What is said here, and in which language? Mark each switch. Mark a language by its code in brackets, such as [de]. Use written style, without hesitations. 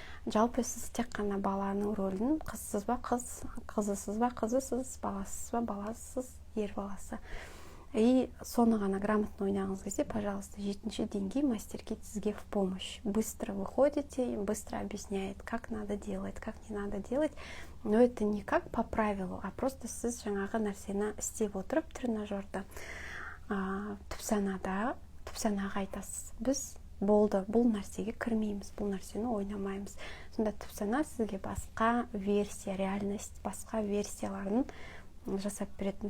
[kk] Жалпы сіз тек қана баланың рөлін, қызсыз ба қыз, қызысыз ба қызысыз, баласыз ба баласыз, ер баласы. И соны ғана грамотно ойнағыңыз келсе, [ru] пожалуйста, [kk] 7-ші деңгей мастер-кит сізге [ru] в помощь. Быстро выходите, быстро объясняет, как надо делать, как не надо делать. Но это не как по правилу, а просто [kk] сіз жаңағы нәрсені істеп отырып тренажерда түпсанаға айтасыз. Біз болды, бұл нәрсеге кірмейміз, бұл нәрсені ойнамаймыз. Сонда түпсана сізге басқа версия, реальность, басқа версияларын жасап береді.